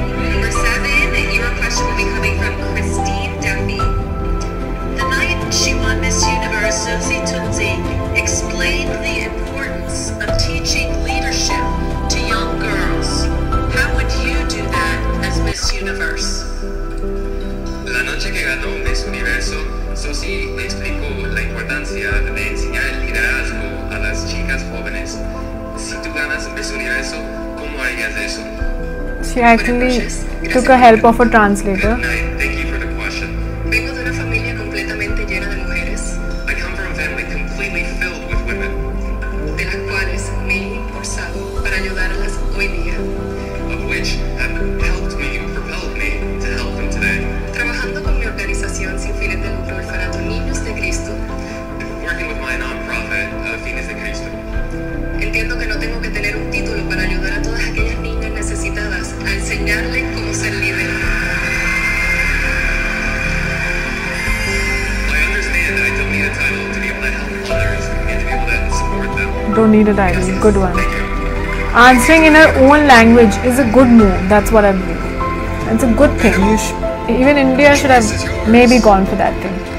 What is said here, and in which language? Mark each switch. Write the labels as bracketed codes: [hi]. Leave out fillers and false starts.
[en] Number 7, your question will be coming from Christine Duffy. The night she won Miss Universe, Susie Tunzi explained the importance of teaching leadership to young girls. How would you do that as Miss Universe? [es] La noche que ganó Miss Universo, Susi explicó la importancia de enseñar el liderazgo a las chicas jóvenes. Si tú ganas Miss Universo, ¿cómo harías eso? [en] She actually took a help of a translator. Good night. Thank you for the question. [es] Vengo de una familia completamente llena de mujeres, [en] I come from a family completely filled with women, [es] de las cuales me he impulsado para ayudarlas hoy día. [en] of which have helped me, propelled me to help them today. [es] Trabajando con mi organización sin fines de lucro, Orfanato Niños de Cristo, [en] Working with my nonprofit, Fines de Cristo. [es] entiendo que no tengo que tener un título para ayudar a todas aquellas niñas necesitadas a enseñarles cómo ser líder. [en] I understand I don't need a title to be able to help others and to be able to support them. Don't need a title. Good one. Thank you. Answering in her own language is a good move. That's what I believe. It's a good thing. Even India should have maybe gone for that thing.